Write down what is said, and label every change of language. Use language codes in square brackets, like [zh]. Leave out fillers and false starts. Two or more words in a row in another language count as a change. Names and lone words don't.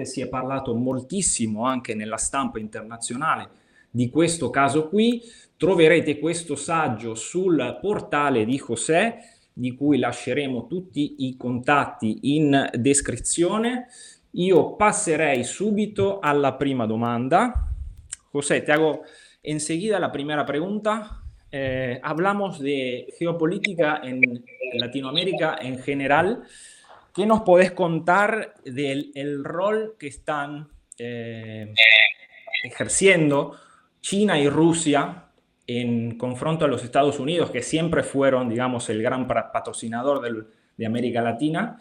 [it] Si è parlato moltissimo anche nella stampa internazionale di questo caso qui. Troverete questo saggio sul portale di José, di cui lasceremo tutti i contatti in descrizione. Io passerei subito alla prima domanda. [es] José, te hago enseguida la primera pregunta. Hablamos de geopolítica en Latinoamérica en general. ¿Qué nos podés contar del rol que están ejerciendo China y Rusia en confronto a los Estados Unidos, que siempre fueron, digamos, el gran patrocinador de América Latina?